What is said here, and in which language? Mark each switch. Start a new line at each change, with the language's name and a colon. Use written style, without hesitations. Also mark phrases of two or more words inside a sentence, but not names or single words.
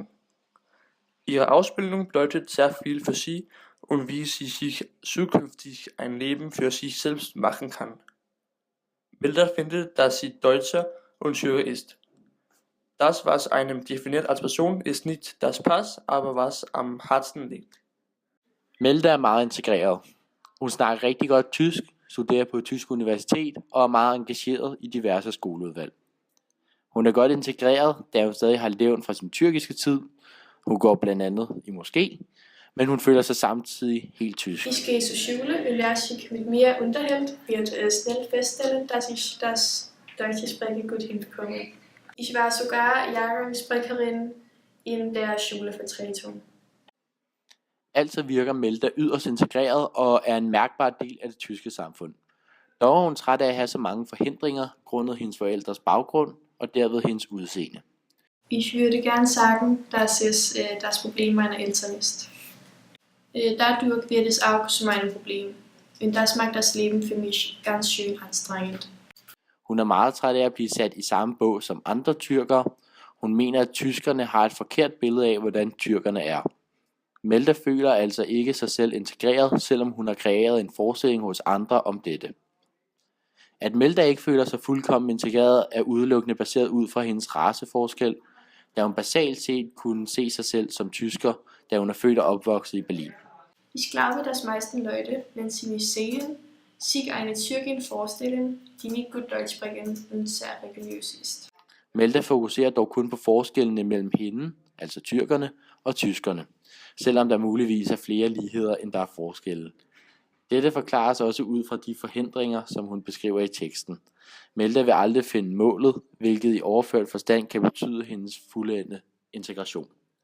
German: Ihre Ausbildung bedeutet sehr viel für sie und wie sie sich zukünftig ein Leben für sich selbst machen kann. Melda findet, dass sie Deutscher und Türke ist. Das, was einem definiert als Person, ist nicht das Pass, aber was am Herzen liegt.
Danish: Melda er meget integreret. Hun snakker rigtig godt tysk, studerer på et tysk universitet og er meget engageret i diverse skoleudvalg. Hun er godt integreret, da hun stadig har levn fra sin tyrkiske tid. Hun går blandt andet i moské, men hun føler sig samtidig helt tysk.
German: Ich gehe zur Schule und lerne sich mit mir unterhält, wird schnell feststellen, dass ich das deutsche Sprechen gut hinbekomme. Ich war sogar Jahrgangssprecherin in der Schülervertretung.
Danish: Altså virker Melda yderst integreret og er en mærkbar del af det tyske samfund. Dog er hun træt af at have så mange forhindringer grundet hendes forældres baggrund og derved hendes udseende.
German: Ich würde gern sagen, dass es das Problem meiner Eltern ist. Dadurch wird es auch zu meinem Problem. Und das macht das Leben für mich ganz schön anstrengend.
Danish: Hun er meget træt af at blive sat i samme bås som andre tyrkere. Hun mener, at tyskerne har et forkert billede af, hvordan tyrkerne er. Melda føler altså ikke sig selv integreret, selvom hun har kreeret en forestilling hos andre om dette. At Melda ikke føler sig fuldkommen integreret er udelukkende baseret ud fra hendes raceforskel, da hun basalt set kunne se sig selv som tysker, da hun er født og opvokset i Berlin.
German: Ich glaube, dass meisten Leute, wenn sie mich sehen, sich eine Türkin vorstellen, die nicht gut Deutsch sprechen und sehr religiös ist.
Danish: Melda fokuserer dog kun på forskellene mellem hende, altså tyrkerne, og tyskerne, selvom der muligvis er flere ligheder, end der er forskelle. Dette forklares også ud fra de forhindringer, som hun beskriver i teksten. Melda vil aldrig finde målet, hvilket i overført forstand kan betyde hendes fuldendte integration.